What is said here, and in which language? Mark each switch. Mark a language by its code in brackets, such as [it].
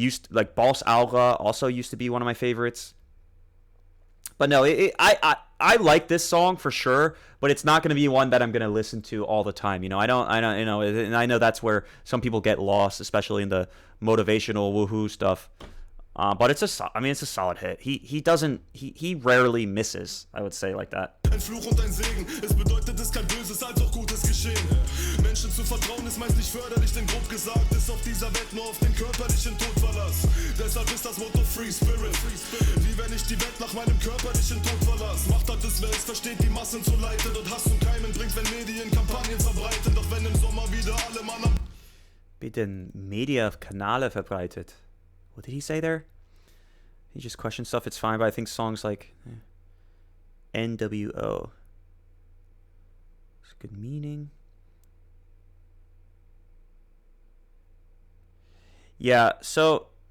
[en] Like Boss Alga also used to be one of my favorites. But no, I like this song for sure, but it's not going to be one that I'm going to listen to all the time. You know, I don't, you know, and I know that's where some people get lost, especially in the motivational woohoo stuff. But it's a solid hit. He rarely misses, I would say, like that. [de] Ein Fluch und ein Segen, es bedeutet, es kann Böses als auch Gutes geschehen. Menschen zu vertrauen ist meist nicht förderlich, denn grob gesagt ist auf dieser Welt nur auf den körperlichen Tod Verlass. Deshalb ist das Motto Free Spirit. Wie wenn ich die Welt nach meinem körperlichen Tod verlass. Macht hat des Welts, versteht die Massen zu leiten und Hass und Keimen bringt, wenn Medien Kampagnen verbreiten. Doch wenn im Sommer wieder alle Mann am... Bitte Media-Kanäle verbreitet. [en] What did he say there? He just questioned stuff, it's fine, but I think songs like NWO. It's good meaning. Yeah, so...